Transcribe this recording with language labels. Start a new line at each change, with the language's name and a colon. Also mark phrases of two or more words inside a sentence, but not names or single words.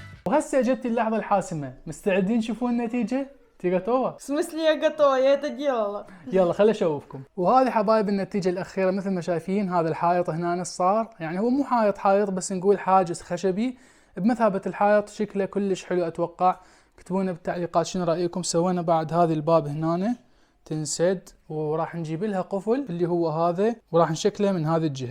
Arabic: وهسه جت اللحظة الحاسمة، مستعدين تشوفون النتيجة؟ تيجاتوها.
Russian: В смысле я готова, я это делала.
Arabic: يلا خليني اشوفكم. وهذه حبايب النتيجة الأخيرة مثل ما شايفين. هذا الحائط هنا صار يعني هو مو حائط بس نقول حاجز خشبي بمثابة الحائط، شكله كلش حلو أتوقع. اكتبونا بالتعليقات شنو رأيكم. سوينا بعد هذه الباب هنا تنسد وراح نجيب لها قفل اللي هو هذا وراح نشكله من هذه الجهة.